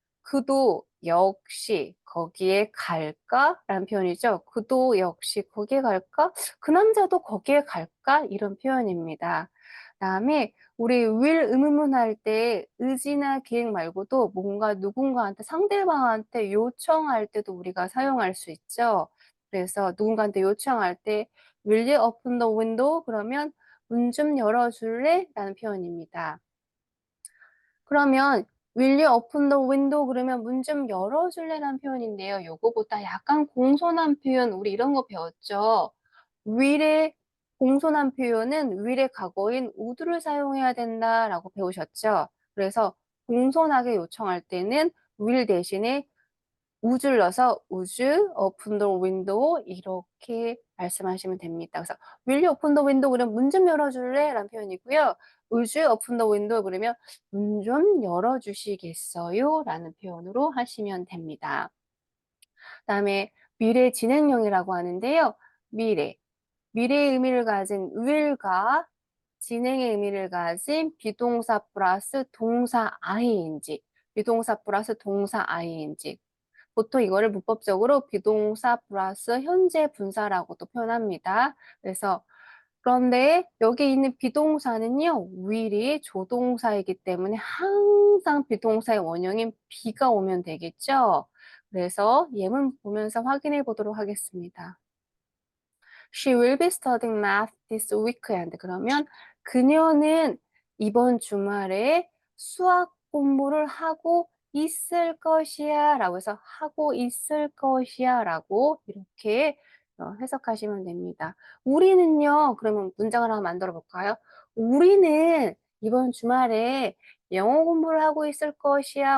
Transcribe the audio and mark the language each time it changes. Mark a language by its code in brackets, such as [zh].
[ko] 그도 역시 거기에 갈까? 라는 표현이죠. 그도 역시 거기에 갈까? 그 남자도 거기에 갈까? 이런 표현입니다. 다음에 우리 will 의문문 할 때 의지나 계획 말고도 뭔가 누군가한테 상대방한테 요청할 때도 우리가 사용할 수 있죠. 그래서 누군가한테 요청할 때 [en] Will you open the window? [ko] 그러면 문 좀 열어줄래? 라는 표현입니다. [en] 그러면 Will you open the window? [ko] 그러면 문 좀 열어줄래라는 표현인데요. 요거보다 약간 공손한 표현, 우리 이런 거 배웠죠. will의 공손한 표현은 will의 과거인 would를 사용해야 된다라고 배우셨죠. 그래서 공손하게 요청할 때는 will 대신에 would를 넣어서 [en] would you open the window [ko] 이렇게 말씀하시면 됩니다. 그래서 [en] will you open the window [ko] 그러면 문 좀 열어줄래? 라는 표현이고요. [en] would you open the window [ko] 그러면 문 좀 열어주시겠어요? 라는 표현으로 하시면 됩니다. 그다음에 미래 진행형이라고 하는데요. 미래의 의미를 가진 will과 진행의 의미를 가진 비동사 플러스 동사 ing, 비동사 플러스 동사 ing. 보통 이거를 문법적으로 비동사 플러스 현재 분사라고도 표현합니다. 그래서 그런데 여기 있는 비동사는요, will이 조동사이기 때문에 항상 비동사의 원형인 be가 오면 되겠죠. 그래서 예문 보면서 확인해 보도록 하겠습니다. [en] She will be studying math this weekend. [ko] 그러면 그녀는 이번 주말에 수학 공부를 하고 있을 것이야 라고 해서 하고 있을 것이야 라고 이렇게 해석하시면 됩니다. 우리는요, 그러면 문장을 하나 만들어 볼까요? 우리는 이번 주말에 영어 공부를 하고 있을 것이야.